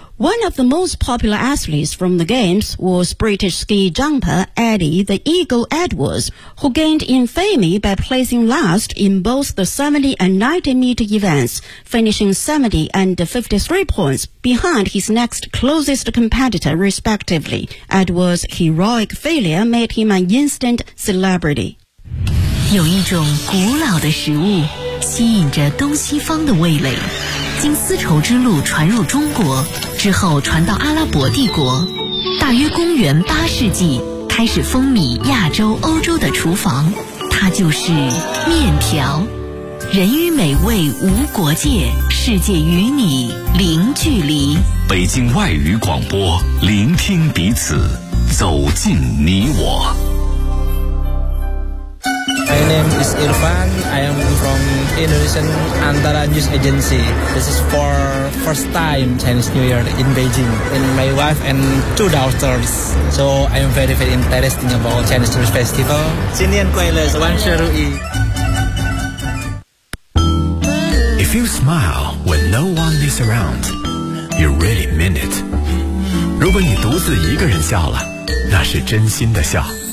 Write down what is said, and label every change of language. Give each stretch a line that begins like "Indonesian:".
English: One of the most popular athletes from the Games was British ski jumper Eddie the Eagle Edwards, who gained infamy by placing last in both the 70 and 90 meter events, finishing 70 and 53 points behind his next closest competitor, respectively. Edwards' heroic failure made him an instant celebrity.
Chinese: 有一种古老的食物吸引着东西方的味蕾，经丝绸之路传入中国之后传到阿拉伯帝国，大约公元8世纪开始风靡亚洲欧洲的厨房，它就是面条。人与美味无国界，世界与你零距离。北京外语广播，聆听彼此，走进你我。
English: My name is Irfan. I am from Indonesian Antara News Agency. This is for first time Chinese New Year in Beijing. And my wife and 2 daughters. So I am very, very interested about Chinese New Year Festival.
Chinese: 新年快乐，万事如意。
English: If you smile when no one is around, you really mean it.
Chinese: 如果你独自一个人笑了，那是真心的笑。